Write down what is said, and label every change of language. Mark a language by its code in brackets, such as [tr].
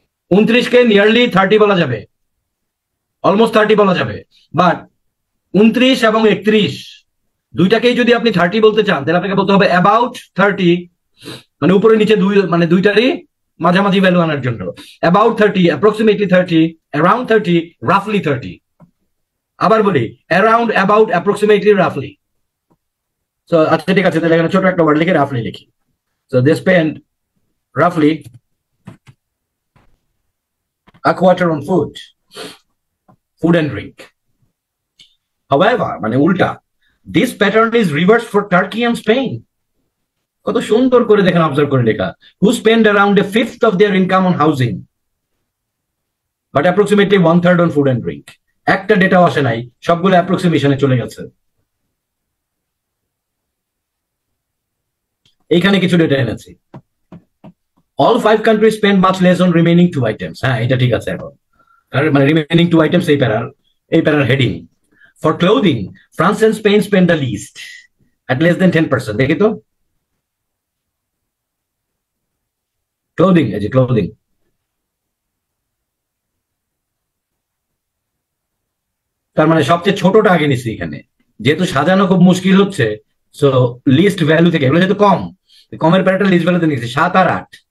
[bn] 29-কে nearly 30 বলা যাবে, almost 30 বলা যাবে, বাট 29 এবং 31 দুইটাকেই যদি আপনি 30 বলতে চান তাহলে আপনাকে বলতে হবে অ্যাবাউট 30, মানে উপরে নিচে মানে দুইটারই মাঝামাঝি ভ্যালু আনার জন্য। About 30, approximately 30, around 30, রাফলি 30। আবার বলি অ্যারাউন্ড, অ্যাবাউট, অ্যাপ্রক্সিমেটলি, রাফলি। সো আচ্ছা, ঠিক আছে, তাহলে এখানে ছোট একটা ওয়ার্ড লিখে রাফলি লিখি। [en] So they spend রাফলি a quarter on food and drink. However, [bn] মানে উল্টা, [en] this pattern is reversed for Turkey and Spain. [bn] কত সুন্দর করে দেখেন, অবজার্ভ করে লেখা, [en] who spend around 1/5 of their income on housing but approximately 1/3 on food and drink. [bn] একটা ডেটাও আসে নাই, সবগুলো অ্যাপ্রক্সিমেশনে চলে গেছে। এইখানে কিছু ডেটা এনেছি। [en] all 5 countries spend much less on remaining 2 items. [bn] হ্যাঁ, এটা ঠিক আছে। এখন মানে রিমেইনিং 2 items এই প্যারার heading. [en] For clothing, France and Spain spend the least at less than 10%. [bn] দেখি তো ক্লোদিং, এই যে ক্লোদিং, তার মানে সবচেয়ে ছোটটা আগে নিচ্ছি এখানে, যেহেতু সাজানো খুব মুশকিল হচ্ছে। সো লিস্ট ভ্যালু থেকে এগুলো যেহেতু কম, কমের প্যারাটা লিস্ট ভ্যালুতে নিচ্ছি 7 আর 8।